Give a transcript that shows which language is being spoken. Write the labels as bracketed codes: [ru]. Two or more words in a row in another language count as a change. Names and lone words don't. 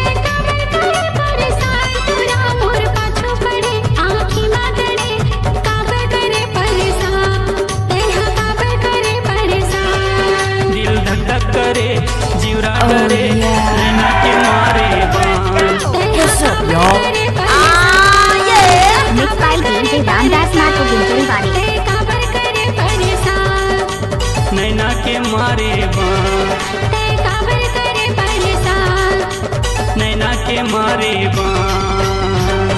[hi] दिल धक धक करे जीवरा डरे नैना के मारे बाण। [en] What's up, y'all? mix by DJ [hi] रामदास मार्को गिंचरी वाले। नैना के मारे बाण, नैना के मारे बाण।